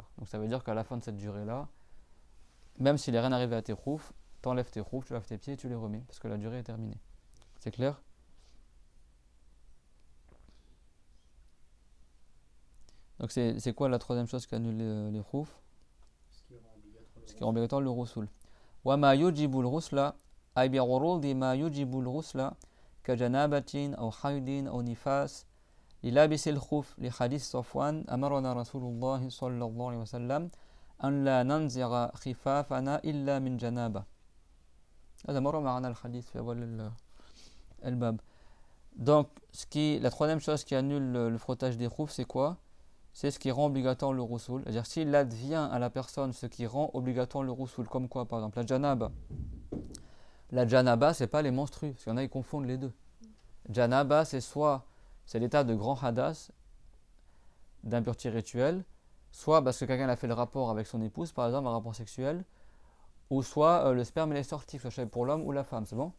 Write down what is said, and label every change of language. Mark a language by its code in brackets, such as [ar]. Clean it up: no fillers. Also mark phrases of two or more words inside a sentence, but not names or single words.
[fr] Donc ça veut dire qu'à la fin de cette durée-là, même s'il n'est rien arrivé à tes khoufs, t'enlèves tes khoufs, tu laves tes pieds et tu les remets parce que la durée est terminée. C'est clair? Donc c'est quoi la troisième chose qui annule les khoufs? Ce qui rend obligatoire le roussoul. [ar] وما يوجب الغسل أي بعروض ما يوجب الغسل كجنابة أو حيض أو نفاس للابس الخف لحديث صفوان أمرنا رسول الله صلى الله عليه وسلم أن لا ننزع خفافنا إلا من جنابة. هذا مر معنا الحديث في أول الباب. [fr] Donc la troisième chose qui annule le frottage des khoufs, c'est quoi? C'est ce qui rend obligatoire le roussoul. C'est-à-dire s'il advient à la personne ce qui rend obligatoire le roussoul, comme quoi par exemple la janaba. La janaba, c'est pas les menstrues, parce qu'il y en a qui confondent les deux. Janaba, c'est l'état de grand hadas, d'impureté rituelle, soit parce que quelqu'un a fait le rapport avec son épouse, par exemple un rapport sexuel, ou soit le sperme est sorti, que ce soit pour l'homme ou la femme, c'est bon?